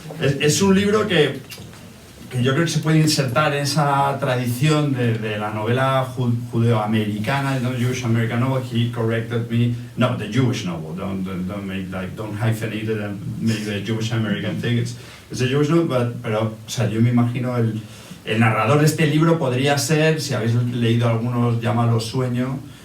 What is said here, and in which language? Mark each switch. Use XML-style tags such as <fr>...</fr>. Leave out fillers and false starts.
<es>Es un libro que yo creo que se puede insertar en esa tradición de la novela judeo-americana, no</es> <en>Jewish American novel. He corrected me, no, the Jewish novel. Don't hyphenate it and make the Jewish American thing. It's a Jewish novel,</en> <es>pero o sea, yo me imagino el narrador de este libro podría ser, si habéis leído algunos, Llámalo Sueño.</es>